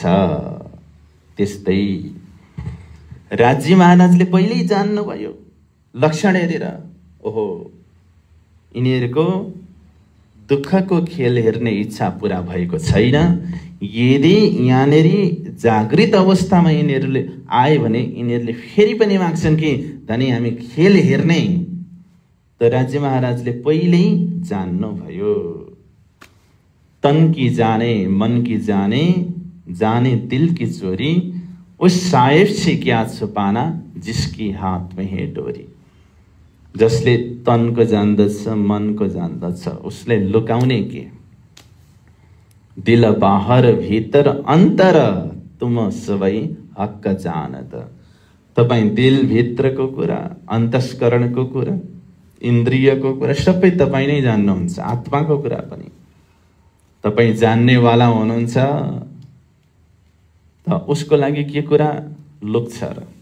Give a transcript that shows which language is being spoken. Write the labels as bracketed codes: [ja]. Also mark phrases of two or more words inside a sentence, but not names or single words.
[ne] त्यस्तै राज्य महाराजले पहिल्यै जान्नुभयो, लक्षण हेरेर, ओहो यिनीहरूको दुःखको खेल हेर्ने इच्छा पूरा भएको छैन, यदि यहाँनेरि जागृत अवस्थामा यिनीहरूले आए भने यिनीहरूले फेरि पनि माग्छन् कि धनी हामी खेल हेर्ने। त राज्य महाराजले पहिल्यै जान्नुभयो। [hi] तन की जाने मन की जाने, जाने दिल की चोरी, उस साहेब से क्या छुपाना जिसकी हाथ में है डोरी। [ne] जसले तनको जान्दछ मनको जान्दछ उसले लुकाउने के। [hi] दिल बाहर भीतर अन्तर तुम सबै हक्क जानत। [ne] तपाईं दिल भित्रको कुरा, अन्तस्करणको कुरा, इन्द्रियको कुरा सबै तपाईं नै जान्नुहुन्छ। आत्माको कुरा पनि तपाईं जान्नेवाला हुनुहुन्छ। त उसको लागि के कुरा लुक्छ र?